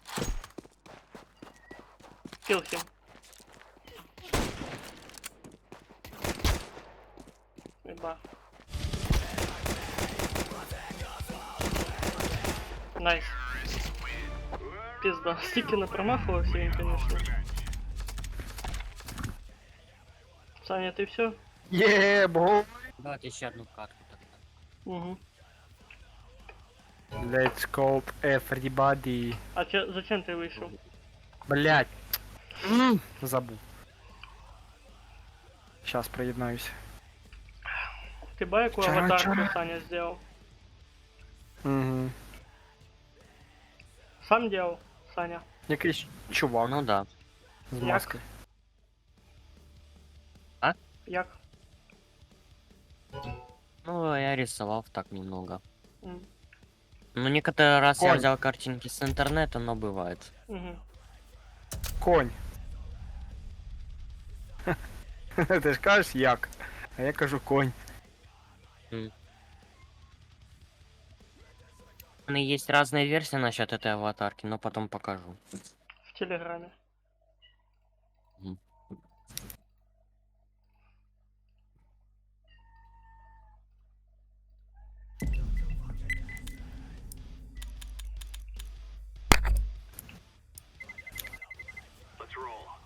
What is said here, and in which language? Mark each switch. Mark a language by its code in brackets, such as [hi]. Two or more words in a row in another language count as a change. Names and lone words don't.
[en] Kill him. [uk] Пізда. Найс. Пізда. Стільки не промахувався він, конечно. Саня, ти все? Є, бо. [ru] Давайте еще одну катку тогда. Угу. [en] Let's go everybody. [uk] А зачем ти вийшов? Блять. Забув. Сейчас приєднаюсь. Ти ба яку Чара-чара. аватарку Саня зробив? Угу. [ru] Сам делал, Саня? [uk] Якийсь чувак [ru] Ну да. [uk] з Як? маскою. Як? [ru] Ну, я рисовал так немного. М, Ну, некоторый раз я Конь. взял картинки с интернета, но бывает. Мгм. Конь. [uk] Ти ж кажеш як? А я кажу конь. [ru] У меня есть разные версии насчет этой аватарки, но потом покажу. В Телеграме. Мгм. [en] Let's roll.